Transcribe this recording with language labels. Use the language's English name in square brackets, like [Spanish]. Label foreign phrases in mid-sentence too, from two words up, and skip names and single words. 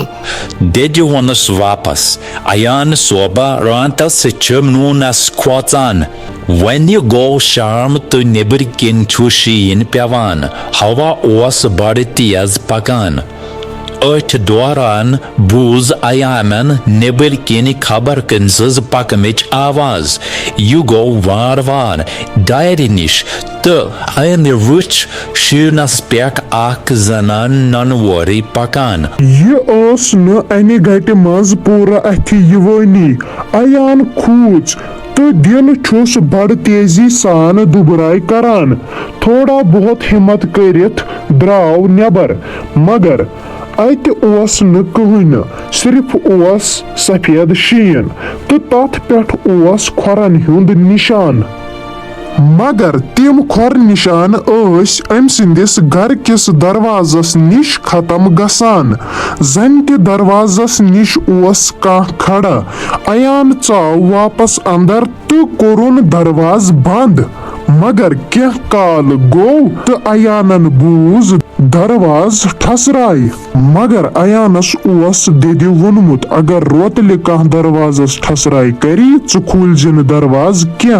[Kashmiri] دیدی ونس واپس آیہٕ ن سوبہٕ رانتس چم نونس کھوژان ون گو شام تہٕ نیبر کِن شین پیوان ہوا اوس بڑ تیز پکان اتھ دوران بوز آیامن نیبر کِن خبر کنژ پکمژ آواز یہ گو وار وار دایرے نِش تہٕ ان وُچھ شینس پیٹھ اکھ زنان ننوری پکان یہ نہٕ انے گٹ منز پورا اتھ یوانی آیہٕ ن کھوژ تہٕ دل چھس بڑ تیزی سان دُبرائی کران تھوڑا بہت ہمت کرِتھ دراو نیبر مگر اتھ اوس نہٕ کہن صرف اوس سفید شین تہٕ تتھ پیٹھ اوس کھورن ہُند نشان مگر تِم کھور نشان اوس امہٕ سِندِس گھر کِس دروازس نِش ختم گژھان زن کہٕ دروازس نِش اوس کا کھڑا آیہٕ ن چاو واپس اندر تہٕ کورُن دروازٕ بند مگر کیا کال گو تہٕ آیہٕ نن بوز دروازٕ ٹھسرای مگر آیہٕ نس اوس دیدی وونمُت اگر راتھ لے کہٕ دروازس ٹھسرای کری چ کھُلزن دروازٕ کیا